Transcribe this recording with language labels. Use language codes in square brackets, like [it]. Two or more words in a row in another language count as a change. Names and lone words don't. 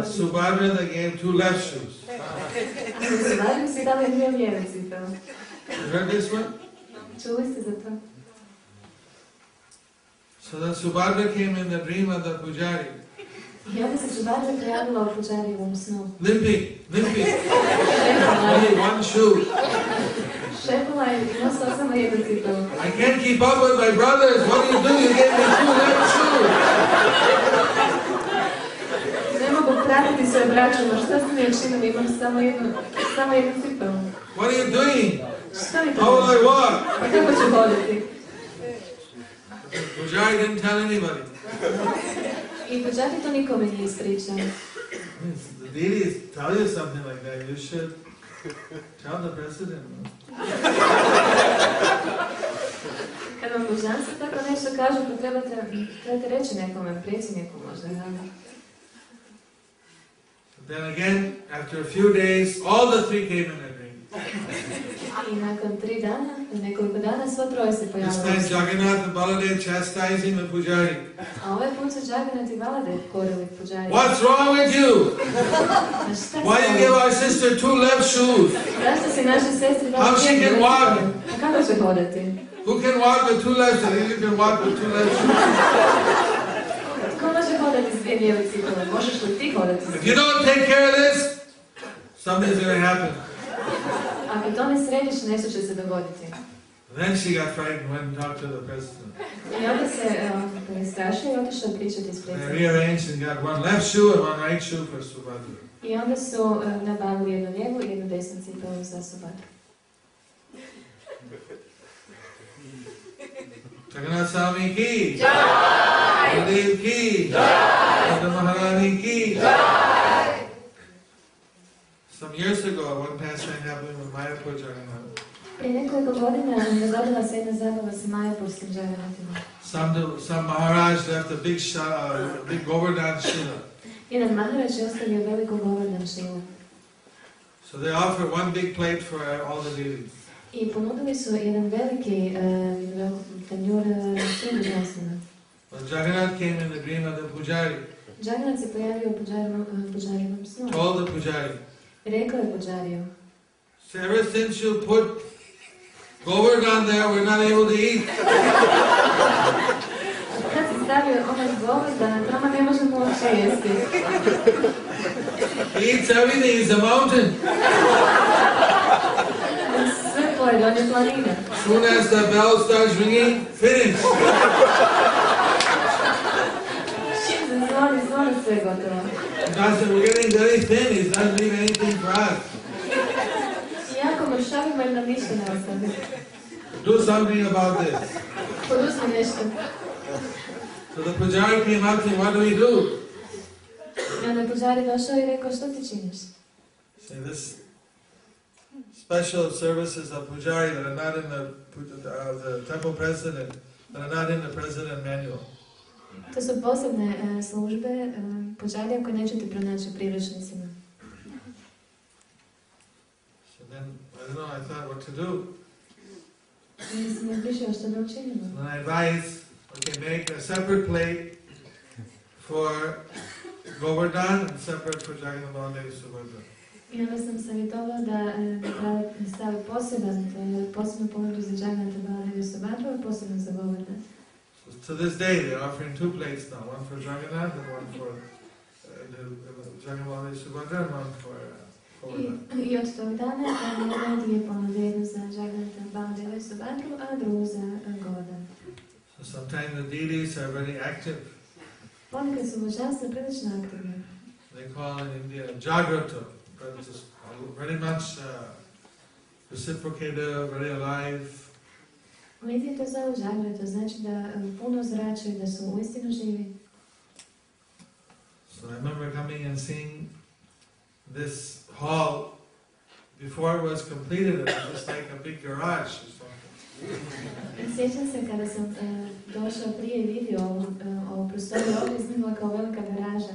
[en] But [hr] biti. [en] Subhadra they gave two left shoes. [hr] A Subhadra su dali dvije lijeve cipele. [en] You heard this one? [hr] Čuli ste za to? [en] So that Subhadra came in the dream of the pujari. [hr] I onda se Subhadra prijavila u puđarijevom snu. [en] Limping. Only one shoe. [hr] Šepala je i nosila samo jednu cipelu. [en] I can't keep up with my brothers. What do? You gave me two left shoes. [hr] Ne mogu pratiti svoje braćama. Šta ste mi učinili? Imam samo jednu cipelu. [en] What are you doing? [hr] Šta mi to? [en] How will I walk? [hr] Pa kako ću hoditi? [en] Pujari didn't tell anybody. [hr] I puđari to nikome nije ispričao. [en] The deities tell you something like that, you should tell the president. No? [hr] Kad vam božanstvo tako nešto kažu, pa trebate reći nekome, predsjedniku možda. [en] Then again, after a few days, all the three came in a dream. [hr] I nakon 3 dana, nekoliko dana, svo troje se [en] This [hr] pojavilo. [en] time Jagannath and Baladev chastising the pujari. [hr] A ovaj put su Jagannath i Baladev korili puđari. [en] What's wrong with you? Why you give our sister two left shoes? [hr] Zašto si naše sestri dali [en] How she [hr] jednu [en] can walk? [hr] cipelu? A kako će hodati? [en] Who can walk with two left shoes? You can walk with two left shoes. [hr] Tko može hodati s dvije lijeve cipele? Možeš [en] If you don't take care of this, something's going to happen. [hr] Ako to ne središ, nešto će se dogoditi. [en] Then she got frightened and went and talked to the president. [hr] I onda se prestrašio i otišao pričati s [en] They [hr] predsjednikom. [en] rearranged and got one left shoe and one right shoe for Subhadra. [hr] I onda su nabavili jednu lijevu i jednu desnu cipelu za Subhadru. [hi] Jagannath Swami ki Jai! Baladev ki Jai! Radha Maharani ki Jai! [en] Some years ago, one pastime happened with Mayapur Jagannath. [hr] Prije nekoliko godina dogodila se jedna zabava sa Majapurskim Jagannathima. [en] Some Maharaj left a big Govardhan Shila. [hr] Jedan Maharaj je ostavio veliko Govardhan Shilu. [en] So they offered one big plate for all the deities. [hr] I ponudili su jedan veliki tanjur svim božanstvima. [en] When Jagannath came in the dream of the Pujari, [hr] Jagannath se pojavio u Pujarinom snu. [en] told the Pujari, [hr] Rekao je Pujariju, [en] so ever since you put Govardhan there, we're not able to eat. [hr] kad si stavio onaj Govardhan, nama ne možemo uopće jesti. [en] He eats everything, he's a mountain. [hr] Sve pojede, on je planina. [en] Soon as the bell starts ringing, finish. [hr] Zvoni, sve gotovo. [en] We're getting very thin, he's not leaving anything for us. [hr] Jako mršavimo jer nam ništa ne ostane. [en] Do something about this. [hr] Poduzmi nešto. [en] So the Pujari came up to him, what do we do? [hr] I onda je Pujari došao i rekao, što ti činiš? [en] Say this special services of Pujari that are not in the temple president, that are not in the president manual. [hr] To su posebne službe Pujarija koje nećete pronaći u priručnicima. [en] So then, I don't know, I thought what to do. [hr] I sam razmišljala što da učinimo. [en] And I advised, okay, make a separate plate for Govardhan and separate for Jagannath Baladev Subhadra. [hr] I onda sam savjetovala da stavi posebnu ponudu za Jagannath Baladev Subhadru, a posebno za Govardhan. [en] So to this day, they're offering two plates now, one for Jagannath and one for Jagannath Baladev Subhadra and one for Govardhan. [hr] I od tog dana imaju dvije ponude, jednu za Jagannath Baladev Subhadru, a drugu za Govardhan. [en] So sometimes the deities are very active. [hr] Ponekad su božanstva prilično aktivne. [en] They call in India Jagrata, but it's very much reciprocative, very alive. [hr] U Indiji to zovu Zagreb, to znači da puno zračuju, da su uistinu živi. [en] So I remember coming and seeing this hall before it was completed. It was just like a big garage or something. [hr] Sjećam se kada sam došao prije i vidio ovu prostoriju, ovdje izgledala kao velika garaža.